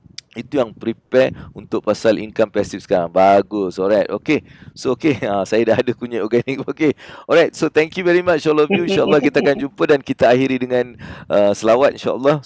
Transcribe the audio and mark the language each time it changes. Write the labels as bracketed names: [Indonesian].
[Malay] Itu yang prepare untuk pasal income passive sekarang. Bagus. Alright, okay. So saya dah ada kunyit organik. [English] Okay, alright, so thank you very much all of you. [Malay] InsyaAllah kita akan jumpa dan kita akhiri dengan selawat, insyaAllah.